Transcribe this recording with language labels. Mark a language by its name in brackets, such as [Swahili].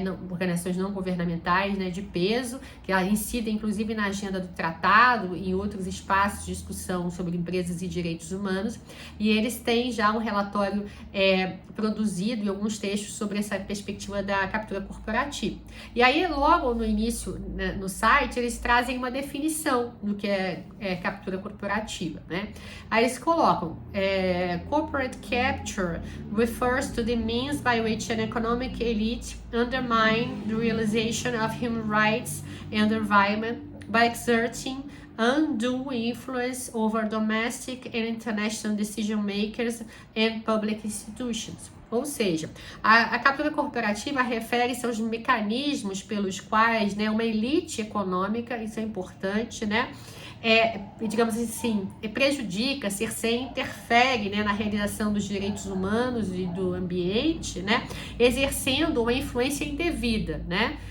[Portuguese] Organizações não governamentais, né, de peso, que incidem inclusive na agenda do tratado e em outros espaços de discussão sobre empresas e direitos humanos, e eles têm já um relatório produzido e alguns textos sobre essa perspectiva da captura corporativa. E aí, logo no início, né, no site, eles trazem uma definição do que é captura corporativa, né? Aí eles colocam, [English] corporate capture refers to the means by which an economic elite undermine the realization of human rights and the environment by exerting undue influence over domestic and international decision makers and public institutions. [Portuguese] Ou seja, a captura corporativa refere-se aos mecanismos pelos quais, né, uma elite econômica, isso é importante, né, digamos assim, prejudica, cerceia, interfere, né, na realização dos direitos humanos e do ambiente, né, exercendo uma influência indevida, né.